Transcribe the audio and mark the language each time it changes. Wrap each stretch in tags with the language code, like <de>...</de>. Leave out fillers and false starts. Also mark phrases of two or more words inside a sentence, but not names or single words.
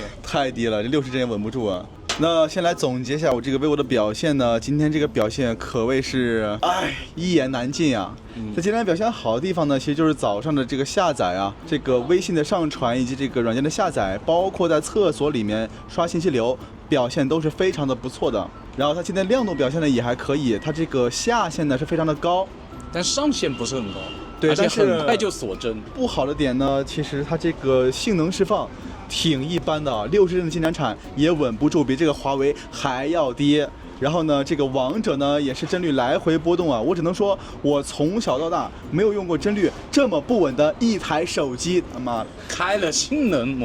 <zh>太低了，這60幀也穩不住啊。那先來總結一下我這個 vivo 的表現呢，今天這個表現可謂是一言難盡啊。在今天表現好的地方呢，其實就是早上的這個下載啊，這個微信的上傳以及這個軟件的下載，包括在廁所裡面刷信息流，表現都是非常的不錯的。然後它今天亮度表現呢也還可以，它這個下限呢是非常的高，但上限不是很高。對，而且很快就鎖幀。不好的點呢，其實它這個性能釋放挺一般的，60幀的金盞產也穩不住，比這個華為還要低。然後呢，這個王者呢也是幀率來回波動啊，我只能說，我從小到大沒有用過幀率這麼不穩的一台手機，他媽的，</zh>